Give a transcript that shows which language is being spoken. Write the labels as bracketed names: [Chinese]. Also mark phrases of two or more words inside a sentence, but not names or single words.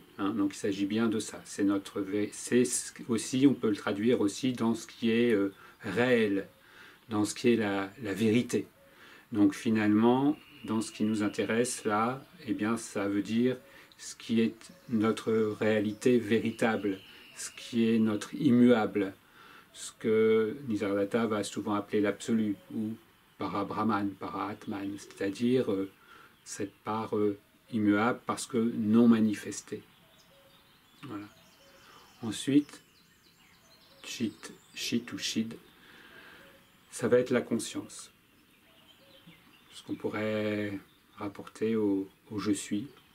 [French] Hein, donc il s'agit bien de ça. C'est aussi, on peut le traduire aussi dans ce qui est réel, dans ce qui est la vérité. Donc finalement, dans ce qui nous intéresse là, eh bien ça veut dire ce qui est notre réalité véritable, ce qui est notre immuable, ce que Nisargadatta va souvent appeler l'absolu ou para-brahman, para-atman, c'est-à-dire cette part immuable parce que non manifestée. Voilà. Ensuite, chit ou chid, ça va être la conscience. Ce qu'on pourrait rapporter au je suis.